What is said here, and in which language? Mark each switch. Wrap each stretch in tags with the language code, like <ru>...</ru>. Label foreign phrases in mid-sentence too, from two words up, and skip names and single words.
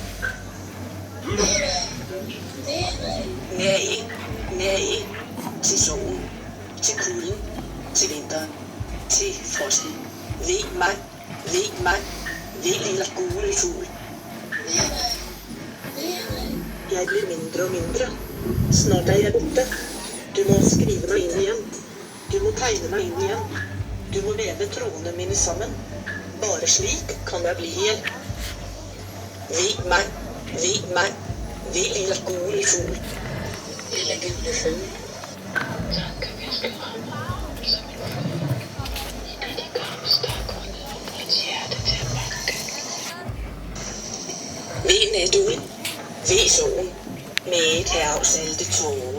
<da>Nej, til solen, til kulden, til vinteren, til frosten. Ved mig, ved lille gule fugl. Jeg bliver mindre og mindre. Snart er jeg borte.</da> <no>Du må skrive meg inn igjen. Du må tegne meg inn igjen. Du må veve trådene mine sammen. Bare slik kan jeg bli igjen. Ved meg, ved lille gule fugl.</no> <da>Lille gule fugl. Ved natuen, ved solen, med et hav salte tårer.</da>